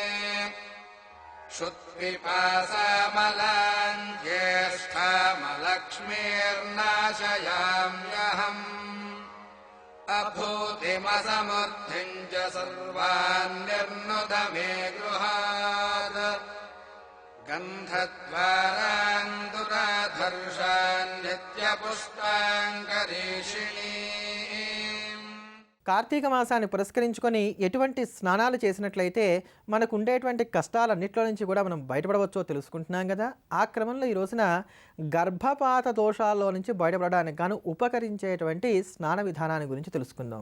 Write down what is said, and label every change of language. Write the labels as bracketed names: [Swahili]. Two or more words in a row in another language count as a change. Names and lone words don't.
[Sanskrit] क्षुत्पिपासामलां ज्येष्ठामलक्ष्मीर्नाशयाम्यहम् अभूतिमसमृद्धिं च सर्वान् निर्नुद मे गृहात् गन्धद्वारान् दुराधर्षान् नित्यपुष्टाङ्करीषिणी. [Telugu] కార్తీక మాసాన్ని పురస్కరించుకొని ఎటువంటి స్నానాలు చేసినట్లయితే మనకు ఉండేటువంటి కష్టాలన్నింటిలో నుంచి కూడా మనం బయటపడవచ్చో తెలుసుకుంటున్నాం కదా. ఆ క్రమంలో ఈ రోజున గర్భపాత దోషాల్లో నుంచి బయటపడడానికి గాను ఉపకరించేటువంటి స్నాన విధానాన్ని గురించి తెలుసుకుందాం.